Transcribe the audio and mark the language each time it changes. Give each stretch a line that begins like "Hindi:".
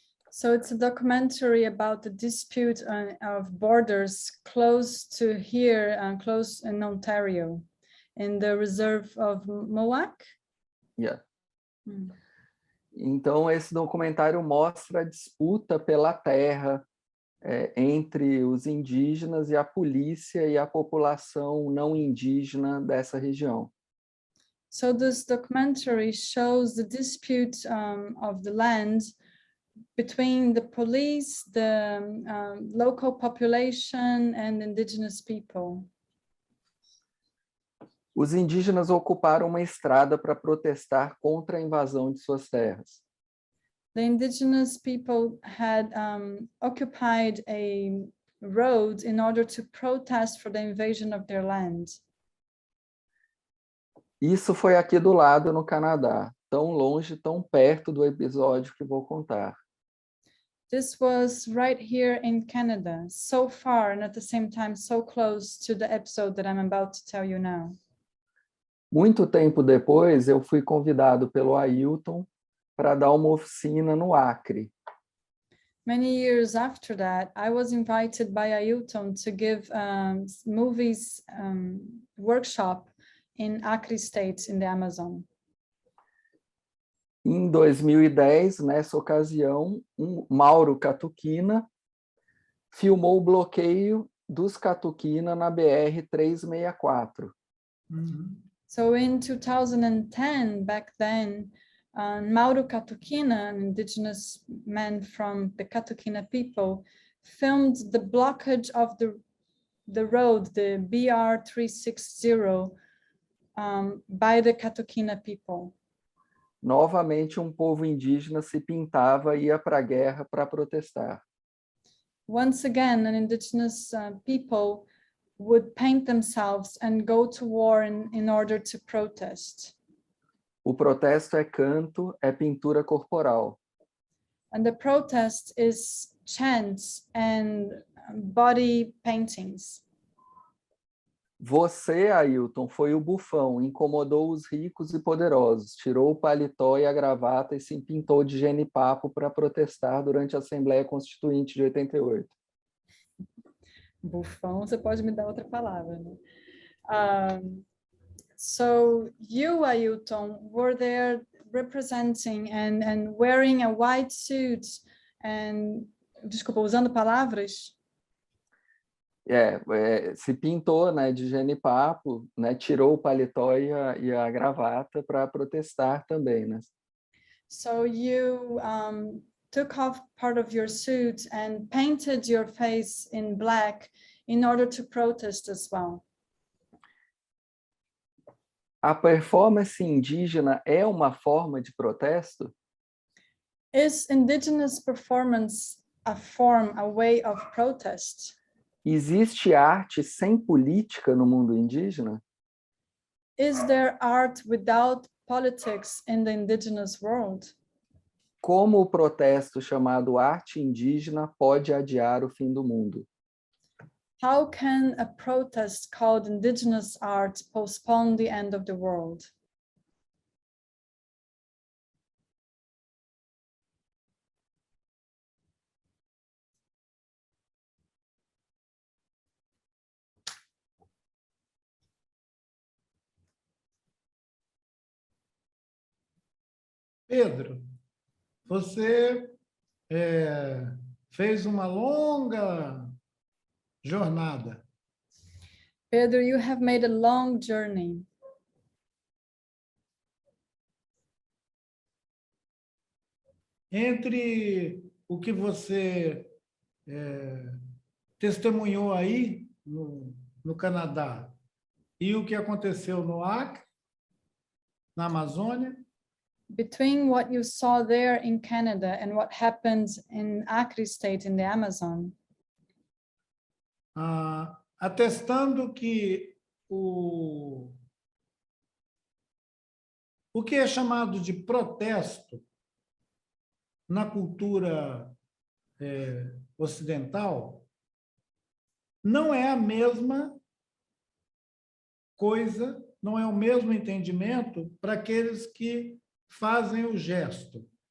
English: So it's a documentary about the dispute of borders close to here and close in Ontario, in the reserve of Mohawk. Yeah.
Portuguese: Então, esse documentário mostra a disputa pela terra entre os indígenas e a polícia e a população não indígena dessa região.
English: So this documentary shows the dispute of the land between the police, the local population and indigenous people.
Portuguese: Os indígenas ocuparam uma estrada para protestar contra a invasão de suas terras.
English: The indigenous people had occupied a roads in order to protest for the invasion of their land.
Portuguese: Isso foi aqui do lado, no Canadá, tão longe, tão perto do episódio que vou contar.
English: This was right here in Canada, so far and at the same time so close to the episode that I'm about to tell you now.
Portuguese: Muito tempo depois, eu fui convidado pelo Ailton para dar uma oficina no Acre.
English: Many years after that, I was invited by Ailton to give movies workshop in Acre State, in the Amazon.
Portuguese: Em 2010, nessa ocasião, Mauro Catuquina filmou o bloqueio dos Catuquina na BR-364.
English: So in 2010, back then, Mauro Catuquina, an indigenous man from the Catuquina people, filmed the blockage of the road, the BR-360, by the Catuquina people.
Portuguese: Novamente, um povo indígena se pintava e ia para a guerra para protestar.
English: Once again, an indigenous people would paint themselves and go to war in order to protest.
Portuguese: O protesto é canto, é pintura corporal.
English: And the protest is chants and body paintings.
Portuguese: Você, Ailton, foi o bufão, incomodou os ricos e poderosos, tirou o paletó e a gravata e se pintou de genipapo para protestar durante a Assembleia Constituinte de 88. Bufão, você pode me dar outra palavra, né?
English: So you, Ailton, were there representing and wearing a white suit and,
Portuguese: desculpa, usando palavras? Se pintou, né, de genipapo, né, tirou o paletó e a gravata para protestar também, né?
English: So you took off part of your suit and painted your face in black in order to protest as well.
Portuguese: A performance indígena é uma forma de protesto?
English: Is indigenous performance a form, a way of protest?
Portuguese: Existe arte sem política no mundo indígena?
English: Is there art without politics in the indigenous world?
Portuguese: Como o protesto chamado arte indígena pode adiar o fim do mundo?
English: How can a protest called indigenous art postpone the end of the world?
Portuguese: Pedro, você fez uma longa jornada.
English: Pedro, you have made a long journey.
Portuguese: Entre o que você testemunhou aí no Canadá e o que aconteceu no Acre, na Amazônia,
English: Between what you saw there in Canada and what happened in Acre State in the Amazon,
Portuguese: atestando que o que é chamado de protesto na cultura ocidental não é a mesma coisa, não é o mesmo entendimento para aqueles que fazem o gesto.